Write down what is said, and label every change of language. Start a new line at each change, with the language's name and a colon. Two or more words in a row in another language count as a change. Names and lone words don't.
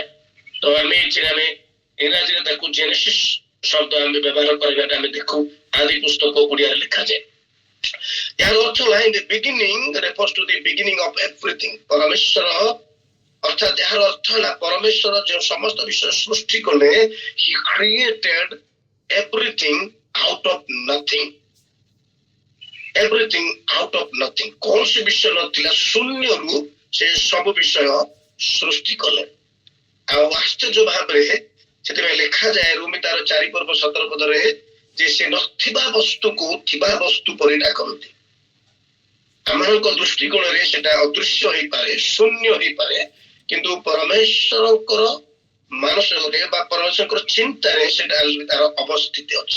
Odia: ତ ଆମେ ଇଂରାଜୀରେ ତାକୁ ଜେନେସିସ୍ ଶବ୍ଦ ଆମେ ବ୍ୟବହାର କରିବାଟା ଆମେ ଦେଖୁ ଆଦି ପୁସ୍ତକ ଓଡ଼ିଆରେ ଲେଖାଯାଏ।
English: ଏହାର ଅର୍ଥ ହେଲା in the beginning refers to the beginning of everything.
Odia: ପରମେଶ୍ୱର ଅର୍ଥାତ୍ ଏହାର ଅର୍ଥ ହେଲା ପରମେଶ୍ୱର ଯେଉଁ ସମସ୍ତ ବିଷୟ ସୃଷ୍ଟି କଲେ,
English: he created everything out of nothing, everything out of nothing।
Odia: କୌଣସି ବିଷୟ ନଥିଲା, ଶୂନ୍ୟରୁ ସେ ସବୁ ବିଷୟ ସୃଷ୍ଟି କଲେ। ଆଉ ଆଶ୍ଚର୍ଯ୍ୟ ଭାବରେ ସେଥିପାଇଁ ଲେଖାଯାଏ ରୋମୀ ତାର 4 ପର୍ବ 17 ପଦରେ ଯେ ସେ ନଥିବା ବସ୍ତୁକୁ ଥିବା ବସ୍ତୁ ପରି ଡାକନ୍ତି। ଆମମାନଙ୍କ ଦୃଷ୍ଟିକୋଣରେ ସେଟା ଅଦୃଶ୍ୟ ହେଇପାରେ, ଶୂନ୍ୟ ହେଇପାରେ, କିନ୍ତୁ ପରମେଶ୍ୱରଙ୍କର ମାନସରେ ବା ପରମେଶ୍ୱରଙ୍କର ଚିନ୍ତାରେ ସେଟା ତାର ଅବସ୍ଥିତି ଅଛି।